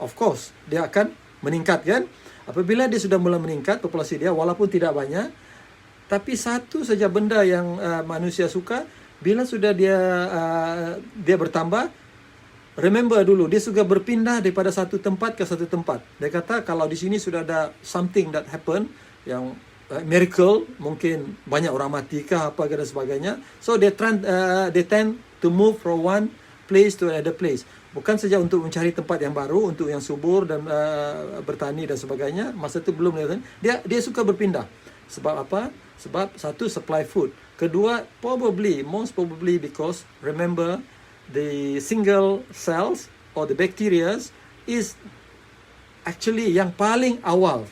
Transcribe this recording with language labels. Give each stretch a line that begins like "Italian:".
Malay: Of course, dia akan meningkat, kan? Apabila dia sudah mula meningkat populasi dia, walaupun tidak banyak, tapi satu saja benda yang manusia suka, bila sudah dia bertambah, remember dulu, dia suka berpindah daripada satu tempat ke satu tempat. Dia kata kalau di sini sudah ada something that happen, yang miracle, mungkin banyak orang mati ke apa dan sebagainya.
English: So they tend to move from one place to another place.
Malay: Bukan saja untuk mencari tempat yang baru, untuk yang subur dan bertani dan sebagainya. Masa itu belum dia suka berpindah.
English: Sebab apa? Sebab satu, supply food. Kedua, most probably because remember the single cells or the bacteria is actually yang paling awal.